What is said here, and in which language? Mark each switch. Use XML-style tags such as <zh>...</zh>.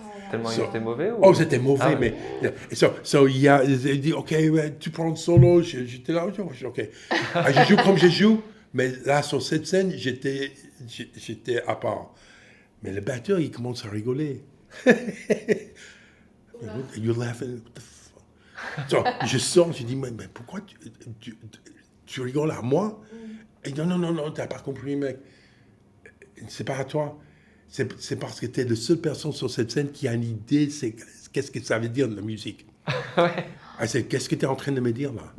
<fr>Tellement il était mauvais ou... Oh, c'était mauvais, Ah ouais. mais il dit, OK, ouais, tu prends le solo. J'étais là, OK. Ah, je joue comme je joue, mais là, sur cette scène, j'étais à part. Mais le batteur, il commence à rigoler.</fr> <en>You're laughing, what the fuck?</en> <fr>So, je sors, je dis, mais pourquoi tu rigoles à moi? Il dit, non, t'as pas compris, mec. C'est pas à toi. C'est parce que tu es la seule personne sur cette scène qui a une idée, c'est qu'est-ce que ça veut dire de la musique. Ouais. Ah, qu'est-ce que tu es en train de me dire là?</fr>